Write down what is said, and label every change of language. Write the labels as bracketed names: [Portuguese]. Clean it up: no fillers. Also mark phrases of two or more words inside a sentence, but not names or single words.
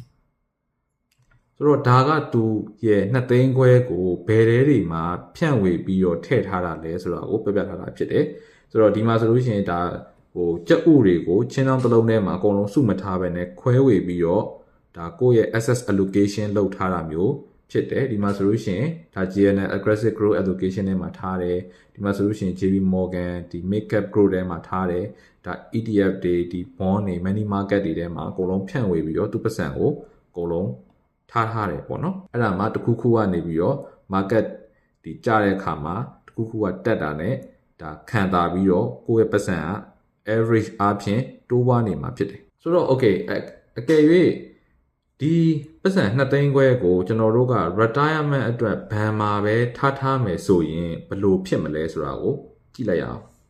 [Burmese] ။ဆိုတော့ဒါကသူရဲ့2သိန်းခွဲကိုဘယ်တွေမှာဖြန့်ဝေပြီးတော့ထည့်ထားတာလဲဆိုတာကိုပြပြထားတာဖြစ်တယ်။ဆိုတော့ဒီမှာဆိုလို့ရှိရင်ဒါကြက်ဥတွေကိုချင်းချောင်းတစ်လုံးထဲမှာအကုန်လုံးစုမ ထားပဲနဲ့ခွဲဝေပြီးတော့ဒါကိုယ့်ရဲ့ [English] asset allocation [Burmese] လုပ်ထားတာမျိုးဖြစ်တယ်ဒီမှာဆိုလို့ရှိရင်ဒါ [English] GNL aggressive growth allocation [Burmese] ထဲမှာထားတယ်ဒီမှာဆိုလို့ရှိရင် JP Morgan ဒီ [English] mid cap growth [Burmese] ထဲမှာထားတယ်ဒါ ETF တွေဒီ bond တွေ [English] money market [Burmese] တွေထဲမှာအကုန်လုံးဖြန့်ဝေပြီးတော့သူ ပတ်စံကိုအကုန်လုံးထားတယ်ပေါ့နော်အဲ့ဒါမှတစ်ခုခုကနေပြီးတော့ market ဒီကျတဲ့အခါမှာတစ်ခုခုကတက်တာနဲ့ဒါခံတာပြီးတော့ကိုယ့်ရဲ့ပတ်စံက average အပြင်တိုးပွားနေမှာဖြစ်တယ်ဆိုတော့ okay အကယ်၍ဒီပတ်စံ2သိန်းခွဲကိုကျွန်တော်တို့က retirement အတွက်ဘဏ်မှာပဲထားမယ်ဆိုရင်ဘယ်လိုဖြစ်မလဲဆိုတာကိုကြည့်လိုက်ရအောင်